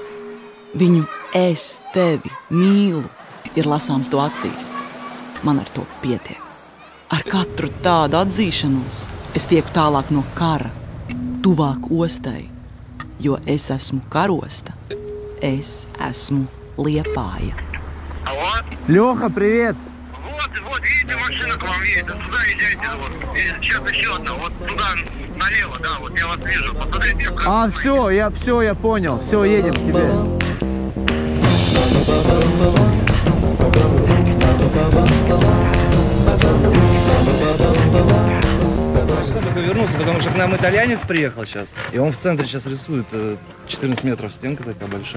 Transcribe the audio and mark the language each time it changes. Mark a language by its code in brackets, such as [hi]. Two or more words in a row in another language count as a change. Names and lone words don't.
[lv] Viņu es tevi mīlu ir lasāms to acīs. Man ar to pietiek. Ar katru tādu atzīšanos Es tieku tālāk no kara, tuvāk ostai, jo es esmu karosta. Es esmu Liepāja. [ru] Лёха, привет! Вот, едете, машина к вам едет, туда езжайте, вот. И сейчас еще одна, вот туда налево, да, вот я вас вижу, посмотрите. Я понял, все, едем к тебе. Что только вернулся, потому что к нам итальянец приехал сейчас, и он в центре сейчас рисует 14 метров стенка такая большая.